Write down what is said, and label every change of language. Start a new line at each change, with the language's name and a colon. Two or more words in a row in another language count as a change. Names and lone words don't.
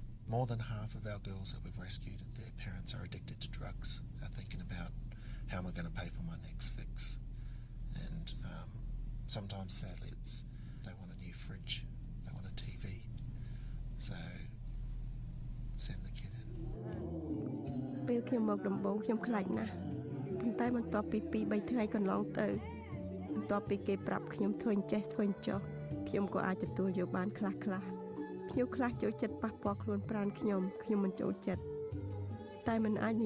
English: More than half of our girls that we've rescued, their parents are addicted to drugs. They're thinking about how am I going to pay for my next fix. And sometimes, sadly, they want a new fridge, they want a TV. So send the kid in.
Khmer: ពេលខ្ញុំមកដំបូងខ្ញុំខ្លាចណាស់ប៉ុន្តែបន្ទាប់ពី2-3ថ្ងៃកន្លងទៅបន្ទាប់ពីគេប្រាប់ខ្ញុំធ្វើអញ្ចេះធ្វើអញ្ចោះខ្ញុំក៏អាចទទួល យកបានខ្លះៗខ្ញុំខ្លះចូលចិត្តប៉ះពាល់ខ្លួនប្រាណខ្ញុំមិនចូលចិត្តតែមិនអាចនិ